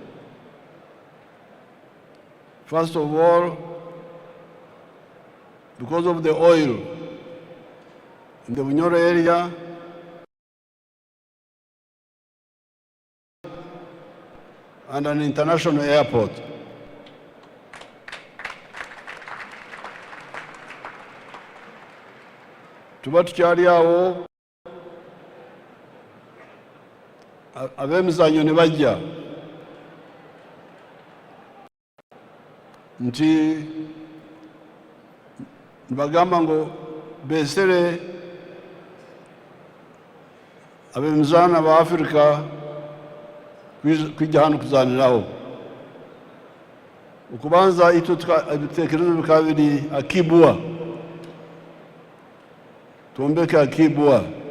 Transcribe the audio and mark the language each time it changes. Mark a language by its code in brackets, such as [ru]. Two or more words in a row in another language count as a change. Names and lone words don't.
[en] First of all, because of the oil in the Bunyoro area, and an international airport. [lg] Tuba tukyali awo ab'emizannyo ne bajja nti [nyo] nibagamba ngo beesere ab'emizaano ba Africa kwijja hano kuzaaniraho. Okubanza itwe ebiteekerezo bikaba biri akibwa, twombeke akibwa.